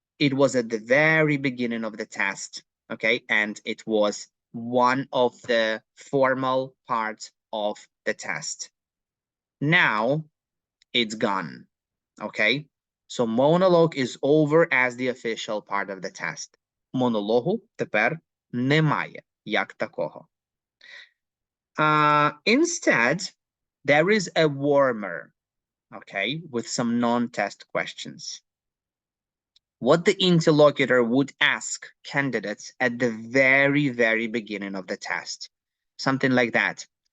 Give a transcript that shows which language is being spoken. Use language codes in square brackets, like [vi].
[en] It was at the very beginning of the test, okay? And it was one of the formal parts of the test. Now it's gone, okay? So monologue is over as the official part of the test. [uk] Монологу тепер немає як такого. [en] Instead, there is a warmer, okay, with some non-test questions. What the interlocutor would ask candidates at the very, very beginning of the test. Something like that.